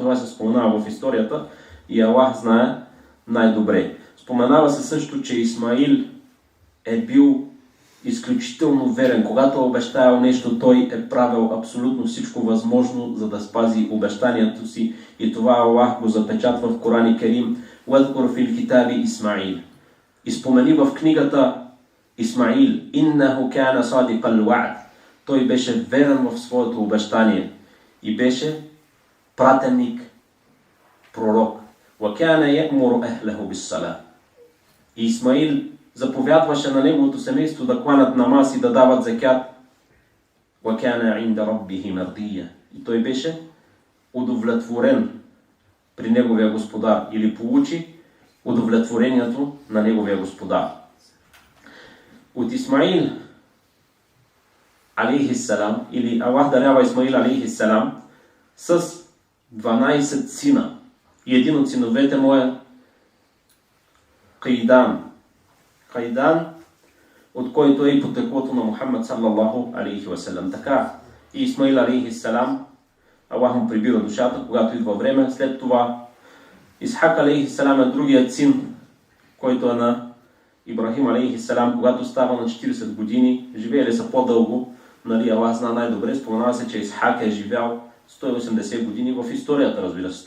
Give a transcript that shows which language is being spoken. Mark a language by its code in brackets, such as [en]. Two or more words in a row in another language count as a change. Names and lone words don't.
[bg] Това се споменава в историята и Аллах знае най-добре. Споменава се също, че Исмаил е бил изключително верен. Когато е обещаял нещо, той е правил абсолютно всичко възможно, за да спази обещанието си. И това Аллах го запечатва в Коран Керим. [ar] واذكر في الكتاب إسماعيل. [bg] И спомени в книгата Исмаил. [ar] إنه كان صادق الوعد. [bg] Той беше верен в своето обещание и беше пратеник, пророк. [ar] وَكَانَ يَأْمُرُ أَهْلَهُ بِالصَّلَاةِ. [bg] И Исмаил заповядваше на неговото семейство да кланят намаз и да дават закят. [ar] وَكَانَ عِنْدَ رَبِّهِ مَرْضِيًّا. [bg] И той беше удовлетворен при неговия господар, или получи удовлетворението на неговия господар. От Исмаил алейхиссалам, или Аллах дарява Исмаил алейхиссалам с 12 сина. И един от синовете му е Кайдан. Кайдан, от който е и потеклото на Мухаммад [ar] صلى الله عليه وسلم. [bg] Така и Исмаил алейхиссалам, Аллах му прибира душата, когато идва време. След това Исхак алейхиссалам е другият син, който е на Ибрахим алейхиссалам, когато става на 40 години. Живеели са по-дълго, нали, Аллах зна най-добре. Споменава се, че Исхак е живял 180 години в историята, разбира се.